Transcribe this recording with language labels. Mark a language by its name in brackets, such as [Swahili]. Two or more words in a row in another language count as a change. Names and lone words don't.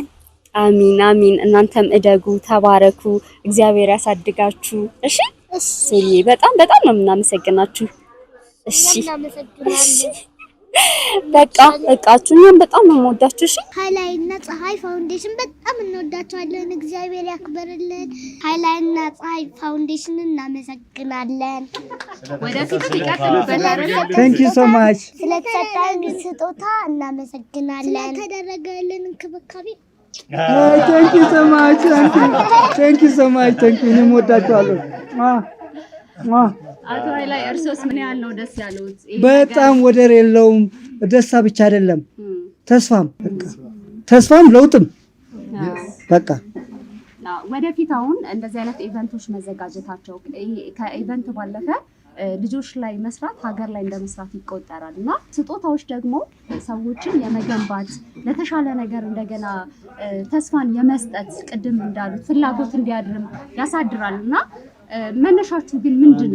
[Amharic] አሚን። እናንተም እደጉ፣ ተባረኩ፣ እግዚአብሔር ያሳድጋችሁ። እሺ ሶሊ በጣም ነው የምናመሰግናችሁ። እሺ በቃችሁኛም በጣም ነው የምወዳችሁ። እሺ ሃይላይና ፀሐይ ፋውንዴሽን በጣም እንወዳችኋለን። እግዚአብሔር ያክብርልን። ሃይላይና ፀሐይ ፋውንዴሽን እናመሰግናለን። ወደፊት ይቀጥሉበታል። [English] Thank you so much [Amharic] ስለተሰጠን ስጦታ እናመሰግናለን። ስለተደረገልን እንክብካቤ [English] Thank you so much. Thank you so much. [Amharic] እኔም ወዳችኋለሁ። አቶ ኃይላይ እርሶስ ምን ያህል ነው ደስ ያሉት? በጣም ወደር የለውም። ደስታ ብቻ አይደለም ተስፋም ለውጥም በቃ ወደፊት አሁን እንደዚህ አይነት ኢቨንቶች መዘጋጀታቸው ከኢቨንት ባለፈ ልጆች ላይ መስራት ሀገር ላይ እንደመስራት ይቆጠራል እና ስጦታዎች ደግሞ ሰዎችን የመገንባት ለተሻለ ነገር እንደገና ተስፋን የመስጠት ቅድም እንዳሉት ፍላጎት እንዲያድርም ያሳድራል እና መነሻችሁ ግን ምንድነው?